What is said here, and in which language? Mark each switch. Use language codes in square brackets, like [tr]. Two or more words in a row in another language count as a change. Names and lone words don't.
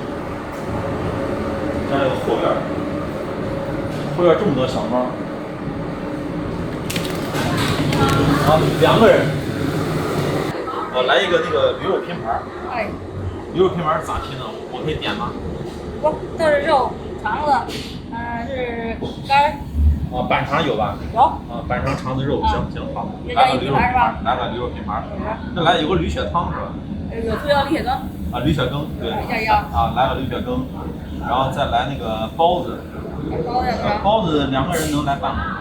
[zh] 看这个後院，後院這麼多小貓。啊，2個人。我來一個那個驢肉拼盤。哎。驢肉拼盤咋拼呢？我可以點嗎？不，都是肉、腸子，是肝。啊，板腸有吧？有。啊，板肠、腸子、肉，行行好。来个驢肉拼盤，来个驢肉拼盘。这来有個驢血湯是吧？有醋椒驢血湯。啊，驴血羹，对，要啊，来个驴血羹，然后再来那个包子，包子2个人能来半吗？